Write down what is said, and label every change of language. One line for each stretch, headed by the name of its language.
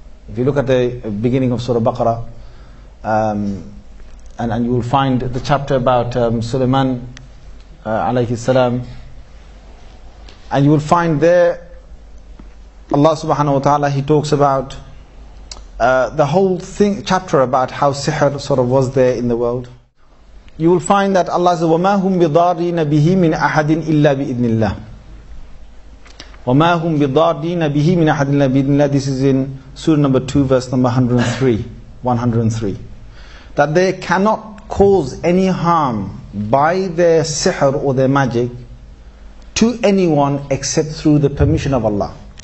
English: If you look at the beginning of Surah Al-Baqarah, and you will find the chapter about Sulaiman alayhi salam, and you will find there Allah subhanahu wa ta'ala, He talks about the whole chapter about how sihr sort of was there in the world. You will find that Allah says,
Arabic: وَمَا هُمْ بِضَارِّينَ بِهِ مِنْ أَحَدٍ إِلَّا بِإِذْنِ اللَّهِ. وَمَا هُمْ بِضَارِّينَ بِهِ مِنْ أَحَدٍ إِلَّا بِإِذْنِ اللَّهِ.
English: This is in Surah number 2, verse number 103. That they cannot cause any harm by their sihr or their magic to anyone except through the permission of Allah.